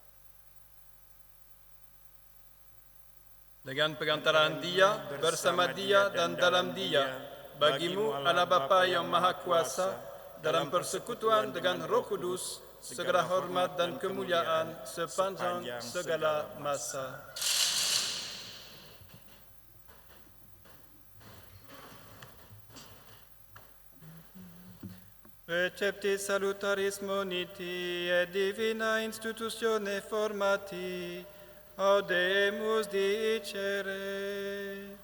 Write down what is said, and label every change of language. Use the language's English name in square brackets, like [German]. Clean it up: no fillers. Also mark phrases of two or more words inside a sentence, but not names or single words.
[Indonesian] Dengan perantaraan Dia, bersama Dia dan dalam Dia, bagimu Allah Bapa yang Maha Kuasa, dalam persekutuan dengan Roh Kudus, segala hormat dan kemuliaan sepanjang segala masa. [Latin] Recepti salutaris moniti et divina institutione formati, audemus dicere.